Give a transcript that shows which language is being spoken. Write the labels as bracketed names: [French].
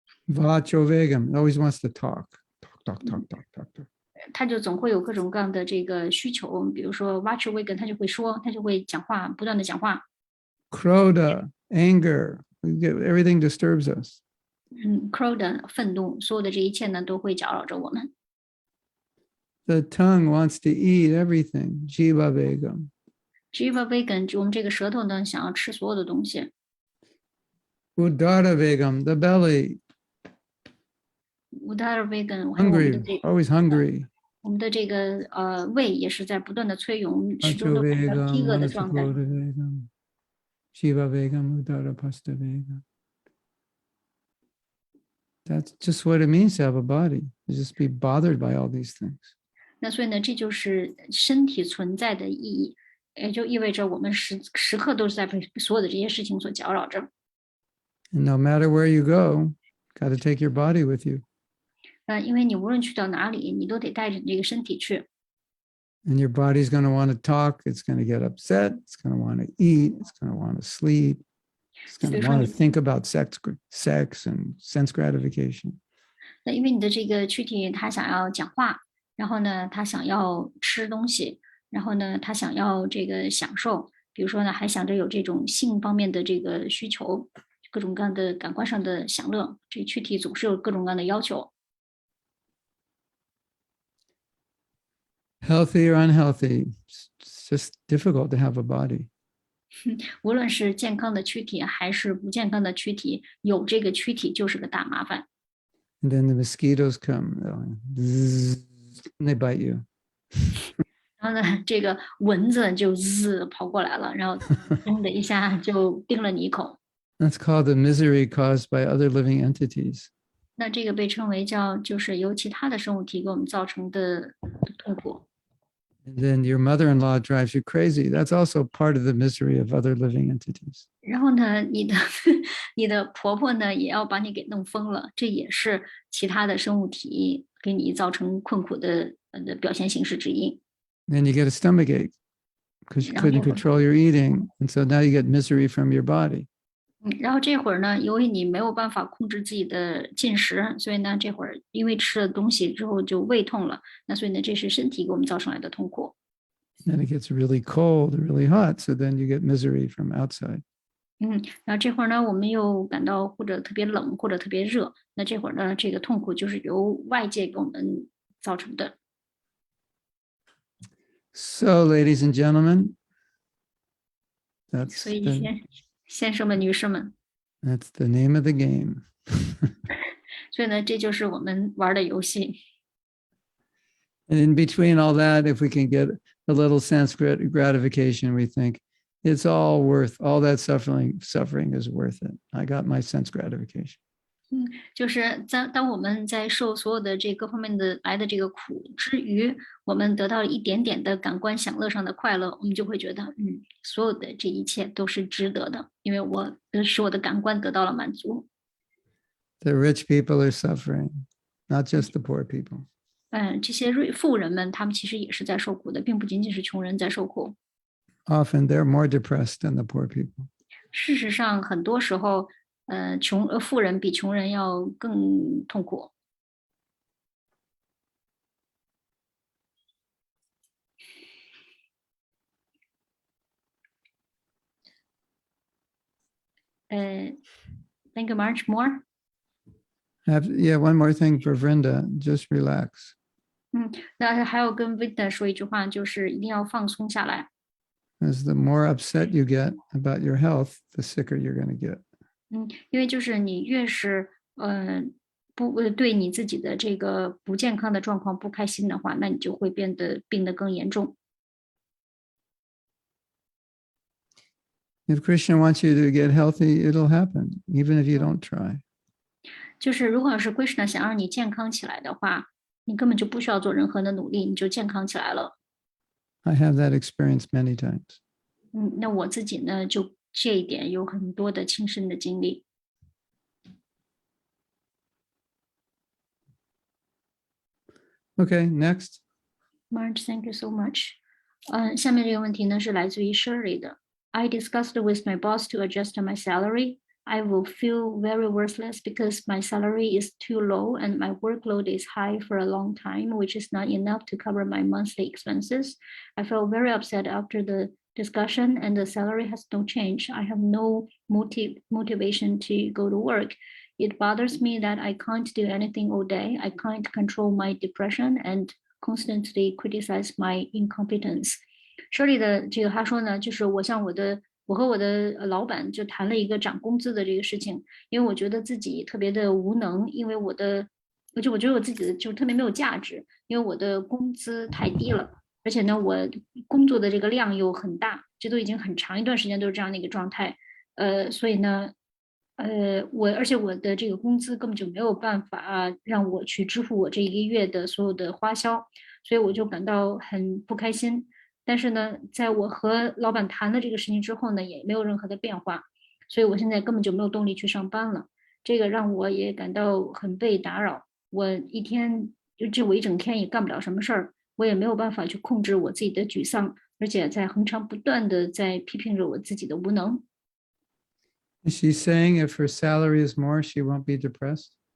[Sanskrit] Vacho vegam [English] always wants to talk. Talk. [Chinese] 它就总会有各种各样的这个需求，比如说 [Sanskrit] watch vegan， [Chinese] 他就会说，他就会讲话，不断的讲话。 [English] Krodha, anger, everything disturbs us. [Chinese] crow 的愤怒，所有的这一切呢，都会搅扰着我们。 [English] The tongue wants to eat everything. [Sanskrit] Jiva vegam. jiva vegan， [Chinese] 我们这个舌头呢，想要吃所有的东西。 [Sanskrit] Udara vegam, [English] the belly. [Sanskrit] udara vegan， [Chinese] 还有我们的 [English] Hungry, always hungry. [Chinese] 我们的这个胃也是在不断的催涌，始终 [Sanskrit] Vacho [Chinese] 都处在饥 [Sanskrit] vegam, [Chinese] 饿的状态。 [Sanskrit] manasakota vegam. Jiva vegam, udara pasta vegam. [English] That's just what it means to have a body. You just be bothered by all these things. [Chinese] 那所以呢，这就是身体存在的意义，也就意味着我们时刻都是在被所有的这些事情所搅扰着。 [English] And no matter where you go, got to take your body with you. [Chinese] 因为你无论去到哪里，你都得带着你这个身体去。 [English] And your body's going to want to talk. It's going to get upset. It's going to want to eat. It's going to want to sleep. It's going to want to think about sex and sense gratification. [Chinese] 那因为你的这个躯体，它想要讲话，然后呢，它想要吃东西，然后呢，它想要这个享受，比如说呢，还想着有这种性方面的这个需求，各种各样的感官上的享乐，这躯体总是有各种各样的要求。 [English] Healthy or unhealthy, it's just difficult to have a body. [Chinese] 无论是健康的躯体还是不健康的躯体，有这个躯体就是个大麻烦。 [English] And then the mosquitoes come, and they bite you. [Chinese] 然后呢，这个蚊子就跑过来了，然后咚的一下就叮了你一口。 [English] That's called the misery caused by other living entities. [Chinese] 那这个被称为就是由其他的生物体给我们造成的痛苦。 [English] And then your mother-in-law drives you crazy. That's also part of the misery of other living entities. [Chinese] 然后呢，你的婆婆呢也要把你给弄疯了，这也是其他的生物体给你造成困苦的表现形式之一。 [English] Then you get a stomach ache because you couldn't control your eating. And so now you get misery from your body. [Chinese] 然后这会儿呢，由于你没有办法控制自己的进食，所以呢，这会儿因为吃了东西之后就胃痛了，那所以呢，这是身体给我们造成来的痛苦。 [English] Then it gets really cold or really hot. So then you get misery from outside. [Chinese] 然后这会儿呢，我们又感到或者特别冷或者特别热，那这会儿呢，这个痛苦就是由外界给我们造成的。 [English] So, ladies and gentlemen, that's [Chinese] 所以先生们、女士们， [English] that's the name of the game. [Chinese] 所以呢，这就是我们玩的游戏。 [English] And in between all that, if we can get a little sense gratification, we think it's all that suffering is worth it. I got my sense gratification. [Chinese] 就是当我们在受所有的这各方面的来的这个苦之余，我们得到一点点的感官享乐上的快乐，我们就会觉得，所有的这一切都是值得的，因为使我的感官得到了满足。 [English] The rich people are suffering, not just the poor people. [Chinese] 这些富人们，他们其实也是在受苦的，并不仅仅是穷人在受苦。 [English] Often they're more depressed than the poor people. [Chinese] 事实上，很多时候，富人比穷人要更痛苦。 [English] Thank you much. More. Yeah, one more thing for Vrinda, just relax. [Chinese] 那还有跟 Vida 说一句话，就是一定要放松下来。 [English] As the more upset you get about your health, the sicker you're going to get. [Chinese] 因为就是你越是不对你自己的这个不健康的状况不开心的话，那你就会病得更严重。 [English] If Krishna wants you to get healthy, it'll happen, even if you don't try. [Chinese] 就是如果要是 Krishna 想让你健康起来的话，你根本就不需要做任何的努力，你就健康起来了。 [English] I have that experience many times. [Chinese] 那我自己呢，就这一点有很多的亲身的经历。 [English] Okay, next. Marge, thank you so much. [Chinese] 下面这个问题呢是来自于 Shirley 的。 [English] I discussed with my boss to adjust my salary. I will feel very worthless because my salary is too low and my workload is high for a long time, which is not enough to cover my monthly expenses. I felt very upset after the discussion and the salary has no change. I have no motivation to go to work. It bothers me that I can't do anything all day. I can't control my depression and constantly criticize my incompetence. [Chinese] Shirley 的这个他说呢，就是我和我的老板就谈了一个涨工资的这个事情，因为我觉得自己特别的无能，因为我觉得我自己就特别没有价值，因为我的工资太低了，而且呢，我工作的这个量又很大，这都已经很长一段时间都是这样的一个状态，所以呢，而且我的这个工资根本就没有办法让我去支付我这一个月的所有的花销，所以我就感到很不开心。但是呢，在我和老板谈了这个事情之后呢，也没有任何的变化，所以我现在根本就没有动力去上班了。这个让我也感到很被打扰。我一整天也干不了什么事儿，我也没有办法去控制我自己的沮丧，而且在恒常不断的在批评着我自己的无能。 [English] Is she saying if her salary is more, she won't be depressed?